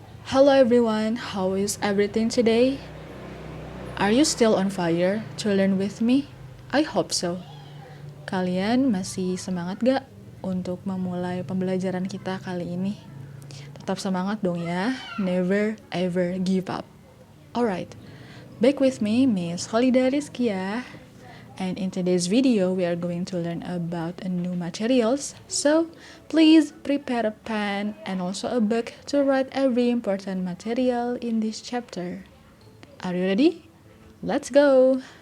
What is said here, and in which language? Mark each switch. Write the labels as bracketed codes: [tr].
[en] Hello everyone, how is everything today? Are you still on fire to learn with me? I hope so. [id] Kalian masih semangat gak untuk memulai pembelajaran kita kali ini? Tetap semangat dong ya, [en] never ever give up. Alright, back with me Miss Holida Rizkia. And in today's video, we are going to learn about new materials. So, please prepare a pen and also a book to write every important material in this chapter. Are you ready? Let's go!